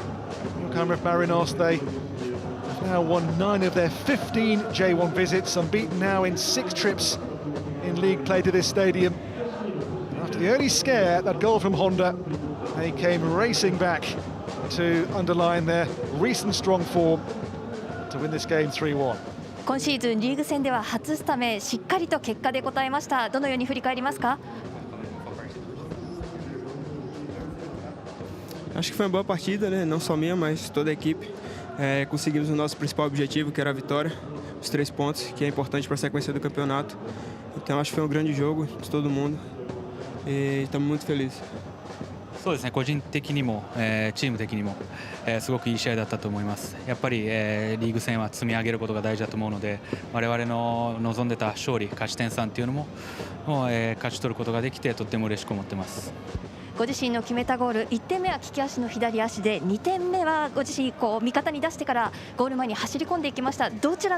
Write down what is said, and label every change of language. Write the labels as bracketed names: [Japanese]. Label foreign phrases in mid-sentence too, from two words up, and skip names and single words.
[English] Yokohama F Marinos, they have now won 9 of their 15 J1 visits, unbeaten now in 6 trips in league play to this stadium. After the early scare, that goal from Honda, they came racing back to underline their recent strong form to win this game 3-1. [Japanese] 今シーズンリーグ戦では初スタメン、しっかりと結果で応えました。どのように振り返りますか？ [Portuguese] Acho que foi uma boa partida, né? Não só minha, mas toda a equipe. Conseguimos o nosso principal objetivo, que era a vitória, os 3 pontos, que é importante para a sequência do campeonato. Então acho que foi um grande jogo de todo mundo e estamos muito felizes. [Japanese] そうですね、個人的にも、チーム的にも、すごくいい試合だったと思います。やっぱり、リーグ戦は積み上げることが大事だと思うので、我々の望んでた勝利、勝ち点3っていうのも、勝ち取ることができてとっても嬉しく思ってます。ご自身の決めたゴール、1点目は利き足の左足で、2点目はご自身味方に出してからゴール前に走り込んでいきました。どちら